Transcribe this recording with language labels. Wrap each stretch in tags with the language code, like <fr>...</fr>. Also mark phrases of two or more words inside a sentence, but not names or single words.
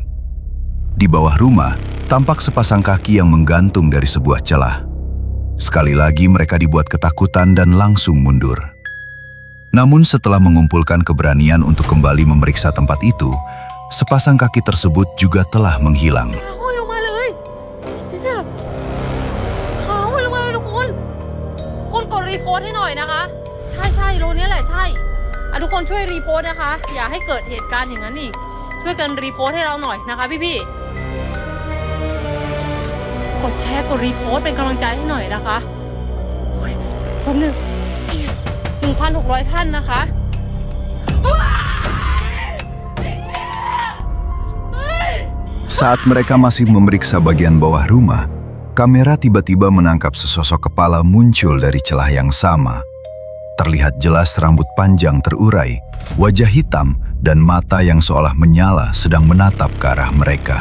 <id>Di bawah rumah, tampak sepasang kaki yang menggantung dari sebuah celah. Sekali lagi mereka dibuat ketakutan dan langsung mundur. Namun setelah mengumpulkan keberanian untuk kembali memeriksa tempat itu, sepasang kaki tersebut juga telah menghilang.</id> <th>ขาห้อยลงมาเลยเนี่ยขาห้อยลงมาเลยทุกคนกดรีโพสต์ให้หน่อยนะคะใช่โลนี้แหละใช่ทุกคนช่วยรีโพสต์นะคะอย่าให้เกิดเหตุการณ์อย่างนั้นอีกช่วยกันรีโพสต์ให้เราหน่อยนะคะพี่กดแชร์กดรีโพสต์เป็นกำลังใจให้หน่อยนะคะโอ้ยแป๊บนึง 1,600 ท่านนะคะ</th> <id>Saat mereka masih memeriksa bagian bawah rumah, kamera tiba-tiba menangkap sesosok kepala muncul dari celah yang sama. Terlihat jelas rambut panjang terurai, wajah hitam, dan mata yang seolah menyala sedang menatap ke arah mereka.</id>